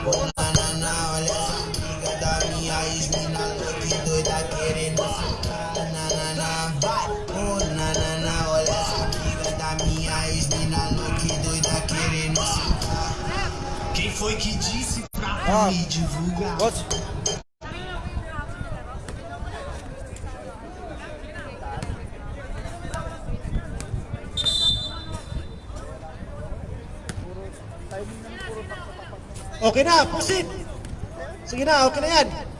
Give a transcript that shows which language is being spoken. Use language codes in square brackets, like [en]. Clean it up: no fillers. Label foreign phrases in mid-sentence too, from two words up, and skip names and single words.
[pt] Nanana, olha essa amiga da minha ex-mina louca e doida querendo ficar, nanana. Oh, nanana, olha essa amiga da minha ex-mina louca e doida querendo ficar. Quem foi que disse pra me divulgar? [en] What? [tl] Okay na, proceed. Sige na, okay na yan.